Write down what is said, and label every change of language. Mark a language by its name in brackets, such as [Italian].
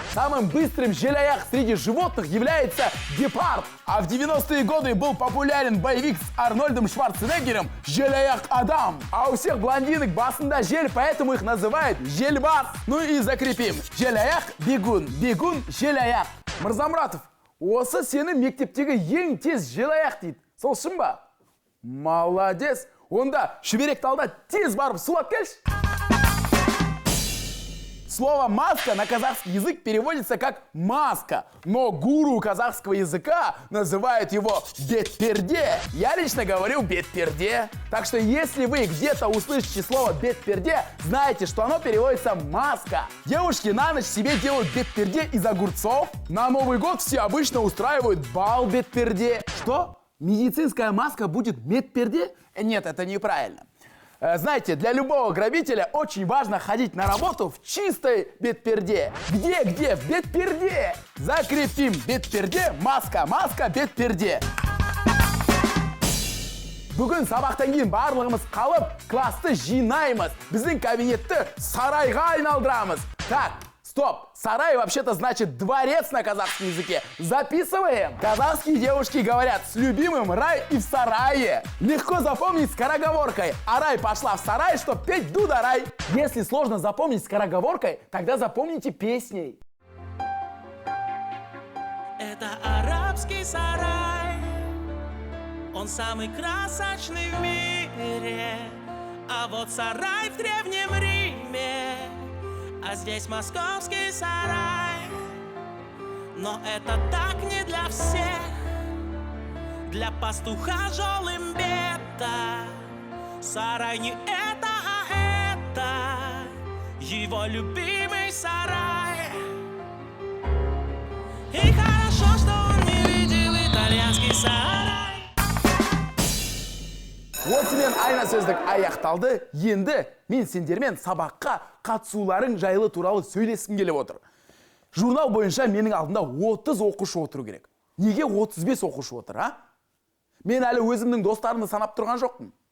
[Russian] Самым быстрым желаяк среди животных является гепард. А в 90-е годы был популярен боевик с Арнольдом Шварценеггером «Желаяк Адам». А у всех блондинок басында жель, поэтому их называют жельбас. Ну и закрепим. Желаяк, бегун, бегун, желаяк. [Kazakh] Мырзамұратов, осы сені мектептегі ең тез желаяк дейді. Сол шын ба? Молодец. Онда шүберекті алда тез барып сулап келші. [Russian] Слово «маска» на казахский язык переводится как «маска», но гуру казахского языка называют его «бетперде». Я лично говорю «бетперде». Так что если вы где-то услышите слово «бетперде», знаете, что оно переводится «маска». Девушки на ночь себе делают бетперде из огурцов. На Новый год все обычно устраивают бал бетперде. Что? Медицинская маска будет медперде? Нет, это неправильно. Знаете, для любого грабителя очень важно ходить на работу в чистой бетперде. Где? В бетперде. Закрепим бетперде, маска, бетперде. [Kazakh] Бүгін сабақтан кейін барлығымыз қалып, класты жинаймыз. Біздің кабинетті сарайға айналдырамыз. [Russian] Так, стоп. Сарай вообще-то значит дворец на казахском языке. Записываем. Казахские девушки говорят: с любимым рай и в сарае. Легко запомнить скороговоркой. А рай пошла в сарай, чтоб петь дуда-рай. Если сложно запомнить скороговоркой, тогда запомните песней. Это арабский сарай, он самый красочный в мире. А вот сарай в Древнем Риме, а здесь московский сарай. Но это так не для всех. Для пастуха Жолымбета сарай не это, а это его любимый сарай. И хорошо, что он не видел итальянский сарай. [Kazakh] Осымен айна сөздік аяқталды. Енді мен сендермен сабаққа қатысуларың жайлы туралы сөйлескім келіп отыр. Журнал бойынша менің алдында 30 оқушы отыру керек. Неге 35 оқушы отыр, а? Мен әлі өзімнің достарымды санап тұрған жоқпын.